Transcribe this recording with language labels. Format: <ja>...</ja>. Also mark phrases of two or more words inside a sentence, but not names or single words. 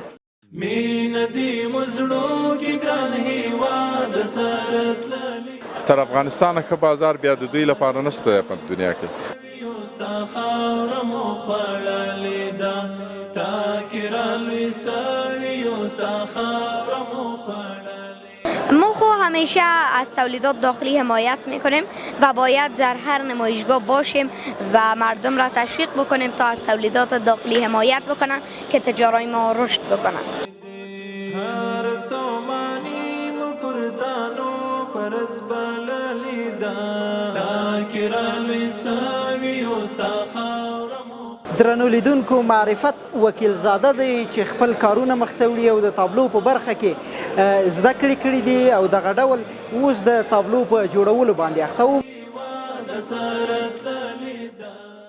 <ps>مینه دې مزړو کې ګران هیواد سره تللې تر افغانستانه ښه بازار بیا د دوی لپاره نشته په دنیا کې. ستا خاوره مو خوړلې ده تا کې رالوی سوي ستا خاوره مو خوړلې.</ps> <fa>ما خو همیشه از تولیدات داخلی حمایت میکنیم و باید در هر نمایشگاه باشیم و مردم را تشویق بکنیم تا از تولیدات داخلی حمایت بکنن که تجارای ما رشد بکنن.</fa> <ps>درنو لیدونکو معرفت وکیل زاده دی چې خپل کارونه مخته وړي او د تابلو په برخه کې زده کړې دي او دغه ډول اوس د تابلو په جوړولو باندې اخته و.</ps>